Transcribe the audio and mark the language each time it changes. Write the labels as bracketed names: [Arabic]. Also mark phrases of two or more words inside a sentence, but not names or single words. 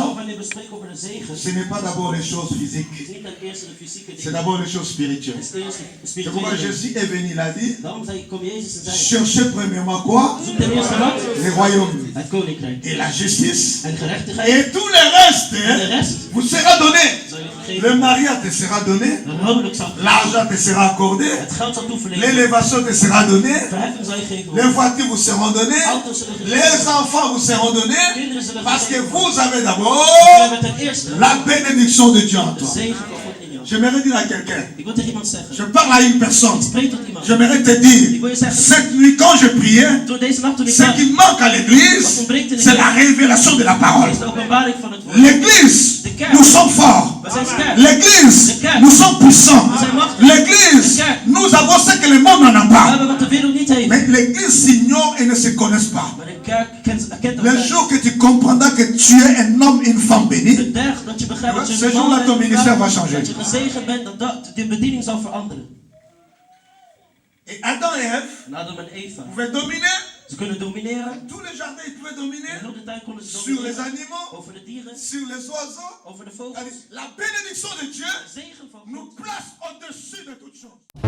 [Dutch] Nou, wanneer we spreken over de zegen, [French] ce n'est pas d'abord les choses [Dutch] is [French] physiques, [Dutch] niet ten eerste de fysieke [French] c'est [Dutch] dingen. [French] d'abord les choses spirituelles. [Dutch] Het is ten eerste de [French] C'est pourquoi [Dutch] spirituele dingen. [French] Jésus est venu, il a dit, [Dutch] Daarom zei, kom Jezus en zei, [French] cherchez premièrement quoi? [Dutch] zoek ten eerste wat? [French] Les royaumes [Dutch] Het koninkrijk. [French] et la justice. [Dutch] En gerechtigheid. [French] Et tout le reste [Dutch] En de rest [French] vous sera donné. [Dutch] zal je [French] Le [Dutch] gegeven. [French] mariage te sera donné, [Dutch] Een huwelijk zal [French] l'argent te sera accordé, [Dutch] het geld zal toeverlenen. [French] l'élévation te sera donnée, [Dutch] Verheffing zal je gegeven [French] les [Dutch] worden. [French] voitures vous seront données, [Dutch] Auto's zullen gegeven [French] les enfants vous seront donnés, [Dutch] Kinderen zullen [French] parce que [Dutch] gegeven [French] vous avez [Dutch] We [French] d'abord [Dutch] hebben ten eerste [French] la bénédiction de Dieu en [Dutch] de [French] toi. [Dutch] zegen van God in jou. [French] J'aimerais dire à quelqu'un, [Dutch] Ik wil tegen iemand zeggen. [French] je parle à une personne, [Dutch] Spreek tot iemand. [French] j'aimerais te [Dutch] Ik [French] dire, [Dutch] wil je zeggen. [French] cette nuit quand je priais, [Dutch] Door deze nacht toen ik [French] ce [Dutch] bad, [French] qui manque à l'église, c'est la révélation de la parole. [Dutch] is de openbaring van het woord. [French] L'église, nous sommes forts. [Dutch] We zijn sterk. [French] L'église, nous sommes puissants. L'église, nous avons ce que le monde n'en a [Dutch] We [French] pas. [Dutch] hebben wat de wereld niet heeft. [French] Mais l'église s'ignore et ne se connaissent pas. [Dutch] Maar de kerk erkent [French] Le [Dutch] elkaar. [French] jour que tu comprendras que tu es un homme, une femme bénie, [Dutch] De dag dat je begrijpt dat je [French] Ce [Dutch] een man [French] jour-là, [Dutch] bent, [French] ton ministère va [Dutch] dat [French] changer. [Dutch] je gezegend bent, dat de bediening zal veranderen. [French] et Adam et Ève [Dutch] En Adam en Eva, [French] pouvaient dominer. [Dutch] ze kunnen domineren. [French] Tous les jardins, ils pouvaient dominer [Dutch] In heel de tijd konden ze [French] sur les [Dutch] domineren [French] animaux, [Dutch] over de dieren, [French] sur les oiseaux. [Dutch] over de vogels. [French] La bénédiction de Dieu [Dutch] De zegen van [French] nous [Dutch] God [French] place au-dessus de toutes choses.